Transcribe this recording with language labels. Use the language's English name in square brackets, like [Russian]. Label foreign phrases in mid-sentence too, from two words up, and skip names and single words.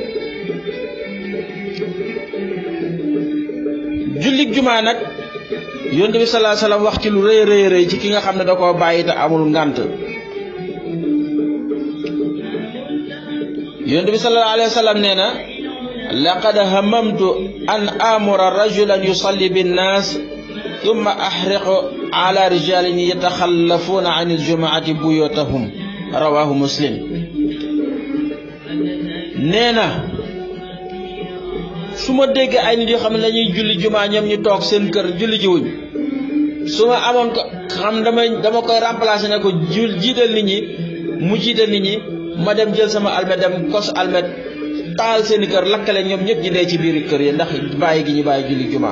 [Wolof] jullik jumaa nag yonent bi [Arabic] صلى الله عليه وسلم [Wolof] wax ci lu rëy rëy ci ki nga xam ne da koo bàyyi te amul ngànt. yonent bi [Arabic] صلى الله عليه وسلم [Wolof] nee na [Arabic] لقد هممت أن آمر رجلا يصلي بالناس ثم أحرق على رجال يتخلفون عن الجمعة بيوتهم رواه مسلم. [Wolof] nee na su ma déggee ay nit yoo xam ne dañuy julli jumaa ñoom ñu toog seen kër julli jiwuñ su ma amoon ko xam dama koy remplacer ne ko jiital nit ñi mu jiital nit ñi ma dem jël sama almet dem kos almet taal seen kër lakkale ñoom ñëpp ñi dee ci biir kër yi ndax bàyyi gi ñu bàyyi julli jumaa.